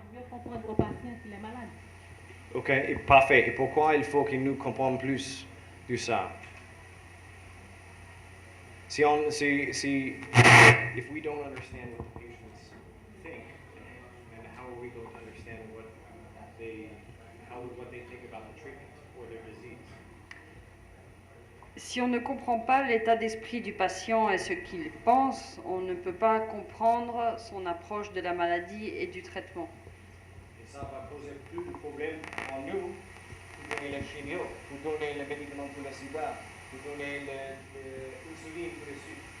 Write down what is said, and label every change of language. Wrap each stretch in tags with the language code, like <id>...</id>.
<fr>Comprendre au patient qu'il est malade. Ok, et parfait. Et pourquoi il faut que nous comprenions plus de ça?</fr> <en>If we don't understand what the patients think, then how are we going to understand what they think about the treatment or their disease?</en> <fr>Si on ne comprend pas l'état d'esprit du patient et ce qu'il pense, on ne peut pas comprendre son approche de la maladie et du traitement. Et ça va poser plus de problèmes en nous, pour donner le chimio, pour donner le médicament pour le sida, pour donner l'insuline pour le sucre.</fr>